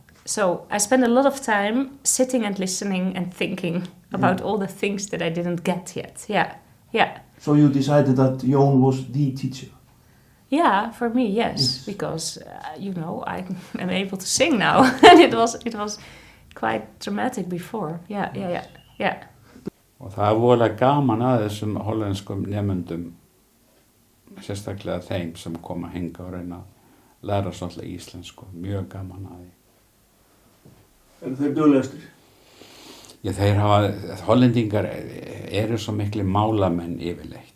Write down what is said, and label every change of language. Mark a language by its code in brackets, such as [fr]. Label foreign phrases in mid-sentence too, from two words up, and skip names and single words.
[en] So I spent a lot of time sitting and listening and thinking about all the things that I didn't get yet. Yeah. So you decided that Jón was the teacher? Yeah, for me, yes. Because I am able to sing now, and it was quite dramatic before. Yeah. [is] Og það voru gaman að þessum hollenskum nemendum, sérstaklega þeim sem koma hinga og reyna að læra svolítið íslensku, mjög gaman að því. Eru þeir duglegastir? Já, hollendingar eru svo mikli málamenn yfirleitt.